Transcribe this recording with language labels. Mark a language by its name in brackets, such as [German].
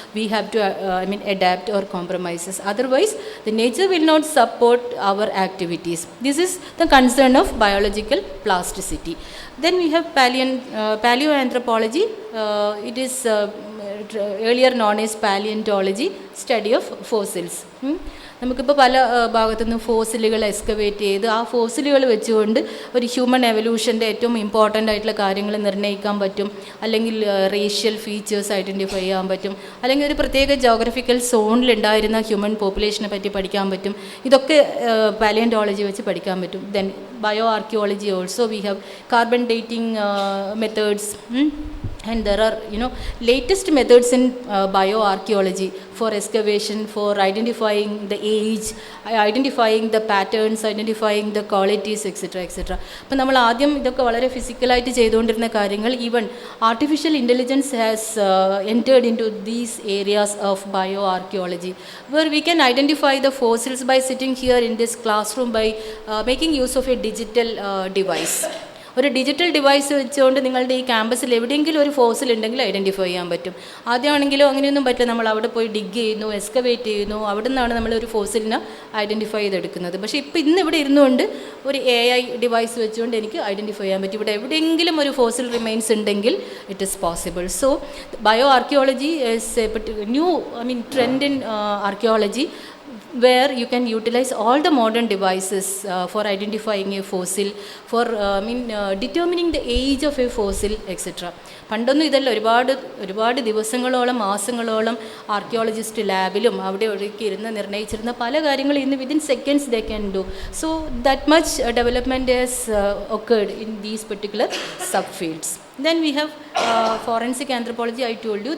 [English] We have to adapt or compromises. Otherwise the nature will not support our activities. This is the concern of biological plasticity. Then we have paleoanthropology. It is earlier known as paleontology, study of fossils. [Malayalam] നമുക്കിപ്പോൾ പല ഭാഗത്തുനിന്ന് ഫോസിലുകൾ excavate ചെയ്ത് ആ ഫോസിലുകൾ വെച്ചുകൊണ്ട് ഒരു human എവല്യൂഷൻ്റെ ഏറ്റവും ഇമ്പോർട്ടൻ്റ് ആയിട്ടുള്ള കാര്യങ്ങൾ നിർണ്ണയിക്കാൻ പറ്റും, അല്ലെങ്കിൽ റേഷ്യൽ ഫീച്ചേഴ്സ് ഐഡൻറ്റിഫൈ ചെയ്യാൻ പറ്റും, അല്ലെങ്കിൽ ഒരു പ്രത്യേക ജോഗ്രഫിക്കൽ സോണിലുണ്ടായിരുന്ന ഹ്യൂമൻ പോപ്പുലേഷനെ പറ്റി പഠിക്കാൻ പറ്റും. ഇതൊക്കെ പാലിയോntology വെച്ച് പഠിക്കാൻ പറ്റും. [English] Then bio archaeology also we have carbon dating methods. And there are latest methods in bioarchaeology for excavation, for identifying the age, identifying the patterns, identifying the qualities, etc. [Malayalam] അപ്പോൾ നമ്മൾ ആദ്യം ഇതൊക്കെ വളരെ ഫിസിക്കലായിട്ട് ചെയ്തുകൊണ്ടിരുന്ന കാര്യങ്ങൾ, [English] Even artificial intelligence has entered into these areas of bioarchaeology, where we can identify the fossils by sitting here in this classroom by making use of a digital device. [Malayalam] ഒരു digital device വെച്ചുകൊണ്ട് നിങ്ങളുടെ ഈ ക്യാമ്പസിൽ എവിടെയെങ്കിലും ഒരു fossil ഉണ്ടെങ്കിൽ identify ചെയ്യാൻ പറ്റും. ആദ്യമാണെങ്കിലോ അങ്ങനെയൊന്നും പറ്റില്ല, നമ്മൾ അവിടെ പോയി ഡിഗ് ചെയ്യുന്നു, എക്സ്കവേറ്റ് ചെയ്യുന്നു, അവിടെ നിന്നാണ് നമ്മളൊരു ഫോസിലിനെ ഐഡൻറ്റിഫൈ ചെയ്തെടുക്കുന്നത്. പക്ഷേ ഇപ്പോൾ ഇന്ന് ഇവിടെ ഇരുന്നുകൊണ്ട് ഒരു AI ഡിവൈസ് വെച്ചുകൊണ്ട് എനിക്ക് ഐഡൻറ്റിഫൈ ചെയ്യാൻ പറ്റും ഇവിടെ എവിടെയെങ്കിലും ഒരു ഫോസിൽ റിമൈൻസ് ഉണ്ടെങ്കിൽ [English] It is possible. So bio archaeology is a new trend in archaeology, where you can utilize all the modern devices for identifying a fossil, for determining the age of a fossil, etc. [Malayalam] പണ്ടൊന്നും ഇതല്ല, ഒരുപാട് ദിവസങ്ങളോളം മാസങ്ങളോളം archaeologist ലാബിലും അവിടെ ഒഴുക്കി ഇരുന്ന് നിർണ്ണയിച്ചിരുന്ന പല കാര്യങ്ങളും ഇന്ന് [English] Within seconds they can do. So that much development has occurred in these particular subfields. Then we have forensic anthropology, I told you.